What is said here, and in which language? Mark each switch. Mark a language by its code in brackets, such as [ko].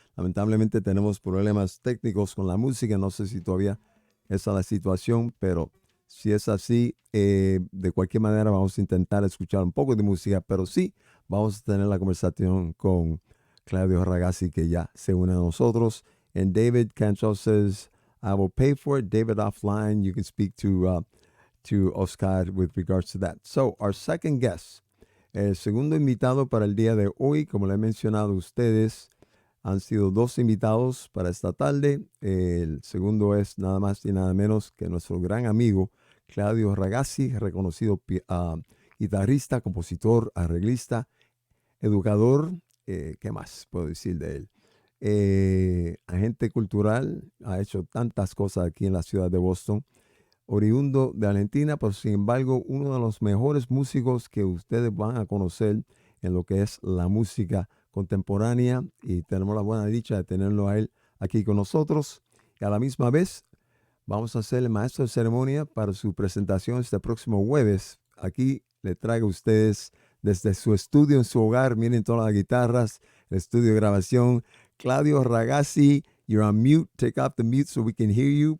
[es] Lamentablemente tenemos problemas técnicos con la música. No sé si todavía esa es la situación, pero si es así, de cualquier manera vamos a intentar escuchar un poco de música, pero sí vamos a tener la conversación con Claudio Ragazzi, que ya se une a nosotros. [en] And David Cancho says, I will pay for it. David offline, you can speak to Oscar with regards to that. So, our second guest, [es] el segundo invitado para el día de hoy, como le he mencionado a ustedes, han sido dos invitados para esta tarde. El segundo es nada más y nada menos que nuestro gran amigo Claudio Ragazzi, reconocido guitarrista, compositor, arreglista, educador, ¿qué más puedo decir de él? Agente cultural, ha hecho tantas cosas aquí en la ciudad de Boston, oriundo de Argentina, pero sin embargo uno de los mejores músicos que ustedes van a conocer en lo que es la música contemporánea, y tenemos la buena dicha de tenerlo a él aquí con nosotros. Y a la misma vez vamos a ser el maestro de ceremonia para su presentación este próximo jueves. Aquí le traigo a ustedes desde su estudio en su hogar. Miren todas las guitarras, el estudio de grabación. [en] Claudio Ragazzi, you're on mute. Take off the mute so we can hear you.